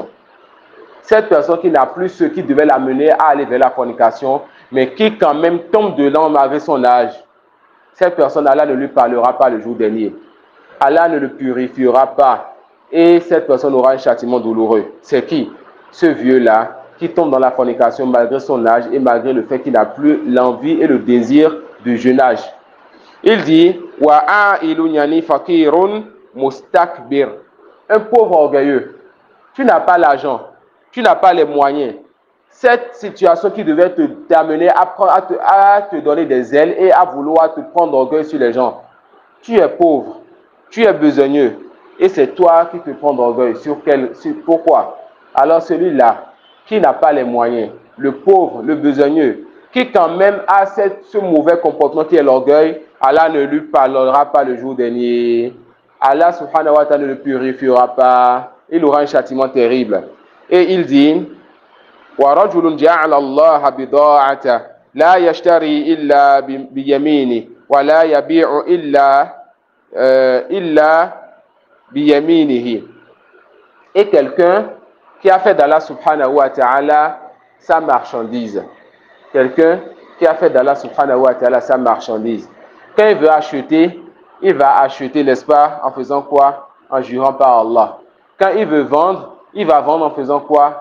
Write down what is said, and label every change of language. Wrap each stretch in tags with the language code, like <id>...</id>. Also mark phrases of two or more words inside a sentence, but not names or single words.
<fr>Cette personne qui n'a plus ce qui devait l'amener à aller vers la fornication, mais qui quand même tombe dedans malgré son âge, cette personne, Allah ne lui parlera pas le jour dernier. Allah ne le purifiera pas. Et cette personne aura un châtiment douloureux. C'est qui? Ce vieux-là qui tombe dans la fornication malgré son âge et malgré le fait qu'il n'a plus l'envie et le désir du jeune âge. Il dit</fr> <ar>وعائل يعني فقير مستكبر.</ar> <fr>Un pauvre orgueilleux. Tu n'as pas l'argent, tu n'as pas les moyens. Cette situation qui devait t'amener à te donner des ailes et à vouloir te prendre orgueil sur les gens. Tu es pauvre, tu es besogneux et c'est toi qui te prends d'orgueil. Pourquoi? Alors celui-là qui n'a pas les moyens, le pauvre, le besogneux, qui quand même a ce mauvais comportement qui est l'orgueil, Allah ne lui parlera pas le jour dernier. Allah</fr> <ar>سبحانه وتعالى</ar> <fr>ne le purifiera pas. Il aura un châtiment terrible. Et il dit</fr> <ar>وَرَجُلٌ جَعَلَ اللَّهَ بِضَاعَةً لَا يَشْتَرِي إِلَّا بِيَمِينِهِ وَلَا يَبِيعُ إِلَّا بِيَمِينِهِ.</ar> <fr>Et quelqu'un qui a fait d'Allah</fr> <ar>سبحانه وتعالى</ar> <fr>sa marchandise. Quelqu'un qui a fait d'Allah</fr> <ar>سبحانه وتعالى</ar> <fr>sa marchandise. Quand il veut acheter, il va acheter, n'est-ce pas, en faisant quoi? En jurant par Allah. Quand il veut vendre, il va vendre en faisant quoi?</fr>